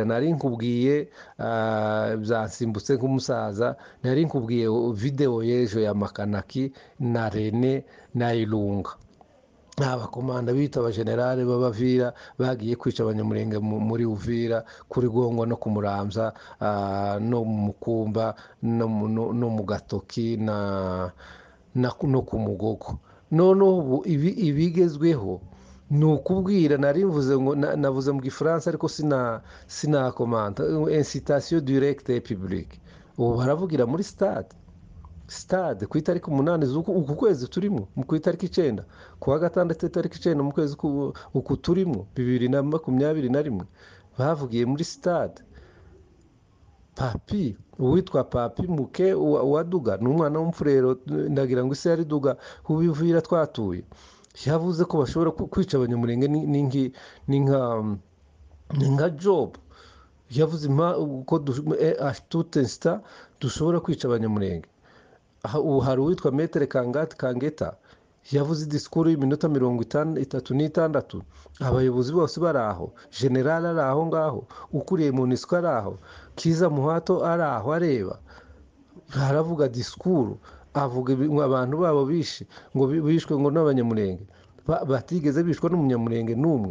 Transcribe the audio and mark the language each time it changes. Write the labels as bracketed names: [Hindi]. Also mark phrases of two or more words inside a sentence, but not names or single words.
[Kinyarwanda] Nari nkubwiye byansimbutse nk'umusaza, nari nkubwiye video y'ejo ya Makanaki na Rene na Irunga, abakomanda bita abagenerale b'abavira bagiye kwica abanyamurenge muri Uvira, kuri Gongwa no ku Muramza, no mu Mukumba, no mu Gatoki no ku Mugogo. None ubu ibigezweho ni ukubwira. Nari mvuze ngo navuze mu Gifaransa ariko sinakomanta [French] incitation directe et publique. [Kinyarwanda] Ubu baravugira muri stade ku itariki 8 z'uku kwezi turimo, ku itariki 9 ku wa gatandatu itariki 9 mu kwezi uku turimo 2021 bavugiye muri stade. Papi, uwitwa Papi Muke wa Duga ni umwana w'umfurero, ndagira ngo ise yari Duga ubivira twatuye, yavuze ko bashobora kwica abanyamurenge ni nka job. Yavuze ko [French] tout instant [Kinyarwanda] dushobora kwica abanyamurenge. Ubu hari uwitwa Metere Kangeta yavuze disikuru y'iminota 36. Abayobozi bose bari aho, general ari aho ngaho, ukuriye MONUSCO ari aho, Kiza Muhato ari aho areba, haravuga disikuru, avuga abantu babo ngo bishwe ngo n'abanyamurenge, batigeze bishwa n'umunyamurenge n'umwe.